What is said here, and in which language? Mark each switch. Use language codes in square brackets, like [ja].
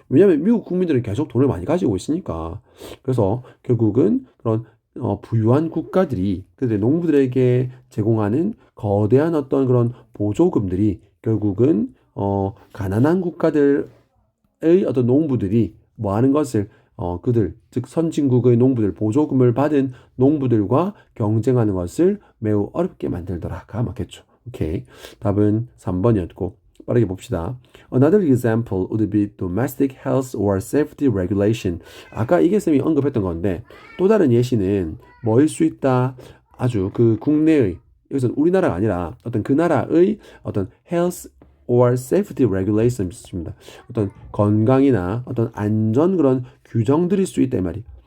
[ko] 왜냐하면 미국 국민들은 계속 돈을 많이 가지고 있으니까. 그래서 결국은 그런 부유한 국가들이 그들 농부들에게 제공하는 거대한 어떤 그런 보조금들이 결국은 가난한 국가들의 어떤 농부들이 뭐 하는 것을 그들 즉 선진국의 농부들 보조금을 받은 농부들과 경쟁하는 것을 매우 어렵게 만들더라가 맞겠죠. 오케이. 답은 3번이었고 빠르게 봅시다. [en] Another example would be domestic health or safety regulation. [ko] 아까 이게 쌤이 언급했던 건데 또 다른 예시는 뭐일 수 있다. 아주 그 국내의 여기서 우리나라가 아니라 어떤 그 나라의 어떤 [en] health or safety regulations [ko] 있습니다. 어떤 건강이나 어떤 안전 그런 규정들일 수 있다 이 말이.